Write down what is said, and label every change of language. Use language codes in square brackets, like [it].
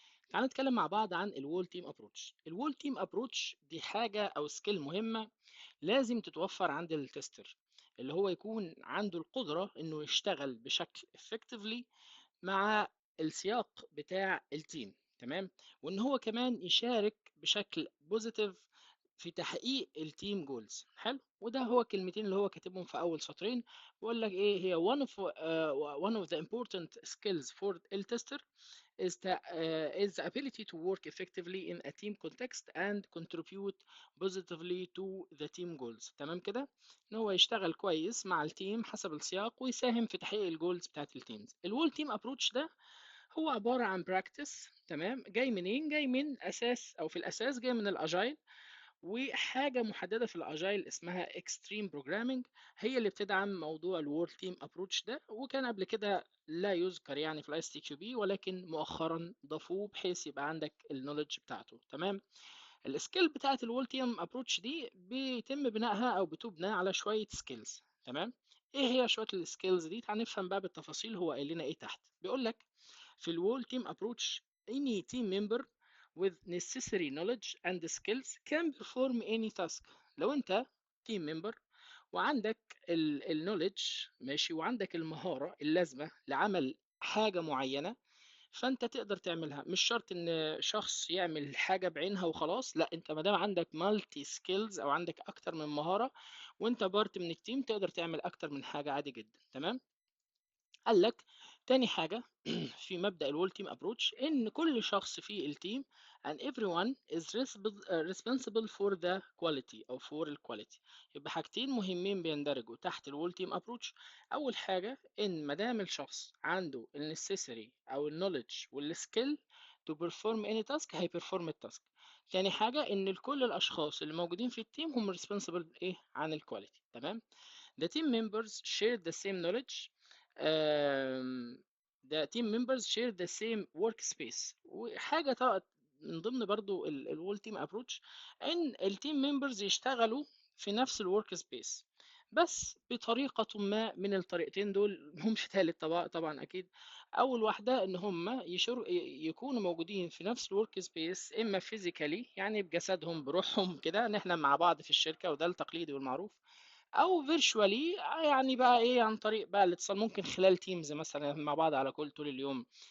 [ar] تعال نتكلم مع بعض عن الوول تيم ابروتش. الوول تيم ابروتش دي حاجه او سكيل مهمه لازم تتوفر عند التستر، اللي هو يكون عنده القدره انه يشتغل بشكل effectively مع السياق بتاع التيم. تمام. وان هو كمان يشارك بشكل بوزيتيف في تحقيق التيم جولز. حلو، وده هو الكلمتين اللي هو كاتبهم في اول سطرين. بيقول لك ايه هي [en] one of the important skills for the tester is the ability to work effectively in a team context and contribute positively to the team goals. [ar] تمام كده، ان هو يشتغل كويس مع التيم حسب السياق ويساهم في تحقيق الجولز بتاعت التيمز. الوول تيم ابروتش ده هو عبارة عن براكتس. تمام، جاي منين؟ جاي من اساس، او في الاساس جاي من الاجايل، وحاجة محددة في الأجايل اسمها اكستريم بروجرامينج هي اللي بتدعم موضوع الوورد تيم ابروتش ده. وكان قبل كده لا يذكر يعني في الاي اس تي كيو بي، ولكن مؤخرا ضافوه بحيث يبقى عندك النولج بتاعته. تمام. السكيل بتاعت الوورد تيم ابروتش دي بيتم بنائها او بتبنى على شوية سكيلز. تمام. ايه هي شوية السكيلز دي؟ تعال نفهم بقى بالتفاصيل. هو قايل لنا ايه تحت؟ بيقول لك في الوول تيم ابروتش [en] any team member with necessary knowledge and skills can perform any task. [ar] لو انت team member وعندك النولج، ماشي، وعندك المهارة اللازمة لعمل حاجة معينة، فانت تقدر تعملها. مش شرط ان شخص يعمل حاجة بعينها وخلاص، لا، انت ما دام عندك مالتي سكيلز او عندك اكتر من مهارة وانت بارت من التيم تقدر تعمل اكتر من حاجة عادي جدا. تمام. قال لك تاني حاجة في مبدأ الول تيم ابروتش ان كل شخص في التيم [en] and everyone is responsible for the quality [ar] او for الكواليتي. يبقى حاجتين مهمين بيندرجوا تحت الول تيم ابروتش. اول حاجة ان ما دام الشخص عنده النسيسري او النولج والسكيل [en] to perform any task [ar] هيبرفورم التاسك. تاني حاجة ان كل الاشخاص اللي موجودين في التيم هم responsible ايه عن الكواليتي. تمام. [en] The team members share the same knowledge. um, the team members share the same workspace. [ar] وحاجة من ضمن برضو الوول تيم ابروتش ان التيم ممبرز يشتغلوا في نفس الورك سبيس، بس بطريقة ما من الطريقتين دول همش تالت طبعا اكيد. اول واحدة ان هم يكونوا موجودين في نفس الورك سبيس، اما فيزيكالي يعني بجسدهم بروحهم كده ان احنا مع بعض في الشركة، وده التقليدي والمعروف، او فيرتشوالي يعني بقى ايه عن طريق بقى الاتصال، ممكن خلال تيمز مثلا مع بعض على كل طول اليوم.